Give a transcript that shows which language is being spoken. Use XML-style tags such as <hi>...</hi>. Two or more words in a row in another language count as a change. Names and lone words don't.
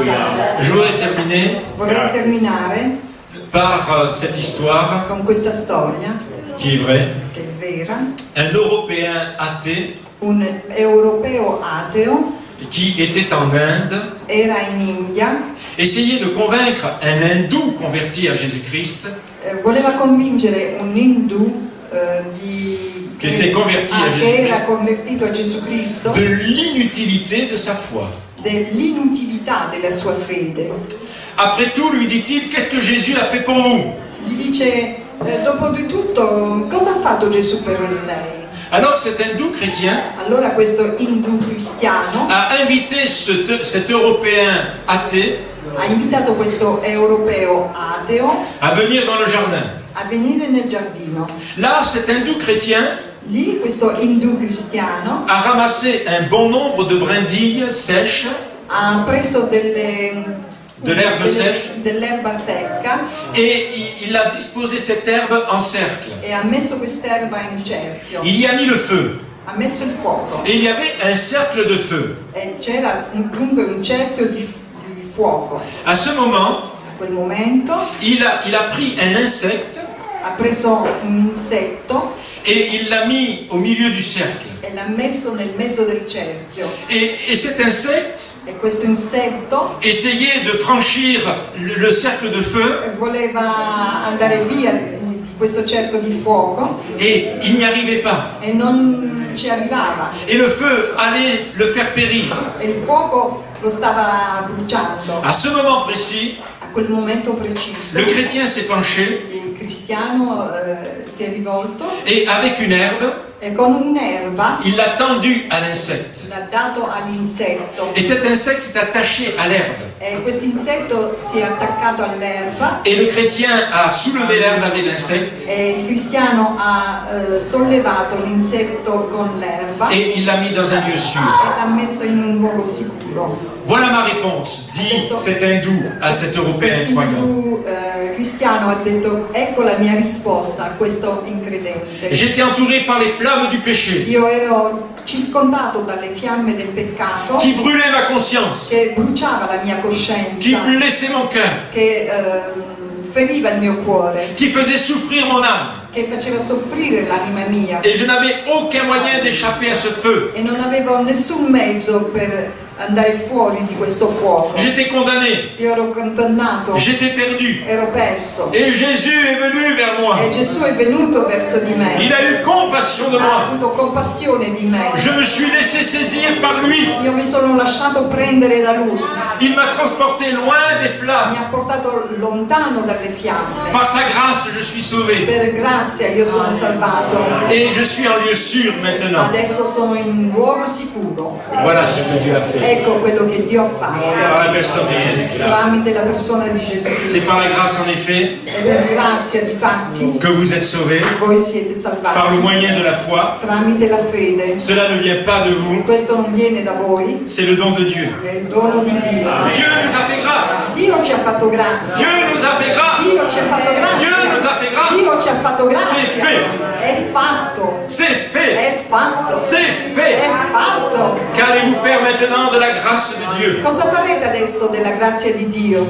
<fr>Je voudrais terminer</fr> <it>Vorrei terminare</it> <fr>par cette histoire</fr> <it>con questa storia</it> <fr>qui est vraie.</fr> <it>che è vera.</it> <fr>Un Européen athée</fr> <it>Un europeo ateo</it> <fr>qui était en Inde</fr> <it>era in India,</it> <fr>essayait de convaincre un hindou converti à Jésus-Christ</fr> <it>voleva convincere un indù</it> <fr>Che était converti</fr> <it>a Gesù che era Cristo. convertito a Gesù Cristo,</it> <fr>de l'inutilité de sa foi.</fr> <it>dell'inutilità della sua fede.</it> <fr>Après tout, lui dit-il, qu'est-ce que Jésus a fait pour vous?</fr> <it>Gli dice, dopo di tutto, cosa ha fatto Gesù per lei?</it> <fr>Alors cet hindou chrétien</fr> <it>Allora questo indù cristiano</it> <fr>a invité cet Européen athée</fr> <it>ha invitato questo europeo ateo</it> <fr>à venir dans le jardin.</fr> <it>a venire nel giardino.</it> <fr>Là, cet hindou chrétien</fr> <it>Lì questo indù cristiano</it> <fr>a ramassé un bon nombre de brindilles sèches,</fr> <it>ha preso</it> <fr>de l'herbe sèche,</fr> <it>dell'erba secca</it> <fr>et il a disposé cette herbe en cercle.</fr> <it>e ha messo quest'erba in cerchio,</it> <fr>Il y a mis le feu,</fr> <it>ha messo il fuoco</it> <fr>et il y avait un cercle de feu.</fr> <it>e c'era dunque un cerchio di fuoco.</it> <fr>À ce moment,</fr> <it>A quel momento</it> <fr>il a pris un insecte</fr> <it>ha preso un insetto</it> <fr>et il l'a mis au milieu du cercle.</fr> <it>e l'ha messo nel mezzo del cerchio</it> <fr>Et cet insecte</fr> <it>e questo insetto</it> <fr>essayait de franchir le cercle de feu</fr> <it>voleva andare via di questo cerchio di fuoco</it> <fr>et il n'y arrivait pas.</fr> <it>e non ci arrivava</it> <fr>Et le feu allait le faire périr.</fr> <it>e il fuoco lo stava bruciando.</it> <fr>À ce moment précis,</fr> <it>A quel momento preciso</it> <fr>le chrétien s'est penché</fr> <it>il cristiano si è rivolto</it> <fr>et avec une herbe,</fr> <it>e con un'erba</it> <fr>il l'a tendue à l'insecte.</fr> <it>l'ha dato all'insetto</it> <fr>Et cet insecte s'est attaché à l'herbe.</fr> <it>e questo insetto si è attaccato all'erba</it> <fr>Et le chrétien a soulevé l'herbe avec l'insecte</fr> <it>e il cristiano ha sollevato l'insetto con l'erba e</it> <fr>et il l'a mis dans un lieu sûr.</fr> <it>l'ha messo in un luogo sicuro.</it> <fr>Voilà ma réponse, dit cet hindou à cet Européen croyant.</fr> <it>Questo cristiano ha detto, ecco la mia risposta a questo incredente.</it> <fr>J'étais entouré par les flammes du péché</fr> <it>Io ero circondato dalle fiamme del peccato</it> <fr>qui brûlaient ma conscience,</fr> <it>che bruciava la mia</it> <fr>qui</fr> <it>coscienza,</it> <fr>blessaient mon cœur,</fr> <it>che feriva il mio cuore,</it> <fr>qui faisaient souffrir mon âme.</fr> <it>che faceva soffrire l'anima mia</it> <fr>Et je n'avais aucun moyen d'échapper à ce feu.</fr> <it>e non avevo nessun mezzo per andare fuori di questo fuoco.</it> <fr>J'étais condamné,</fr> <it>Io ero condannato,</it> <fr>j'étais perdu.</fr> <it>ero perso</it> <fr>Et Jésus est venu vers moi.</fr> <it>e Gesù è venuto verso di me,</it> <fr>Il a eu compassion de</fr> <it>ha</it> <fr>moi.</fr> <it>avuto compassione di me.</it> <fr>Je me suis laissé saisir par lui.</fr> <it>Io mi sono lasciato prendere da lui,</it> <fr>Il m'a transporté loin des</fr> <it>mi</it> <fr>flammes.</fr> <it>ha portato lontano dalle fiamme.</it> <fr>Par sa grâce, je suis sauvé.</fr> <it>Per grazia io sono salvato.</it> <fr>Et je suis en lieu sûr maintenant.</fr> <it>Adesso sono in un luogo sicuro.</it> <fr>Voilà ce que Dieu a fait.</fr> <it>Ecco quello che Dio ha fatto</it> <fr>Par la personne de Jésus-Christ.</fr> <it>tramite la persona di Gesù</it> <fr>C'est</fr> <it>Cristo.</it> <fr>par la grâce, en effet,</fr> <it>E per grazia di fatti</it> <fr>que vous êtes sauvés,</fr> <it>voi siete</it> <fr>par le</fr> <it>salvati</it> <fr>moyen de la foi.</fr> <it>tramite la fede.</it> <fr>Cela ne vient pas de vous,</fr> <it>Questo non viene da voi,</it> <fr>c'est le don de Dieu.</fr> <it>è il dono di Dio.</it> <fr>Dieu nous a fait grâce.</fr> <it>Dio ci ha fatto grazia.</it> <fr>Dieu nous a fait grâce.</fr> <it>Dio ci ha fatto</it> <fr>Dieu nous a fait</fr> <it>grazia.</it> <fr>grâce.</fr> <it>Dio ci ha fatto</it> <fr>C'est</fr> <it>grazia.</it> <fr>fait.</fr> <it>È fatto.</it> <fr>C'est fait.</fr> <it>È fatto.</it> <fr>C'est fait.</fr> <it>È fatto.</it> <fr>Qu'allez-vous faire maintenant de la grâce de Dieu?</fr> <it>Cosa farete adesso della grazia di Dio?</it>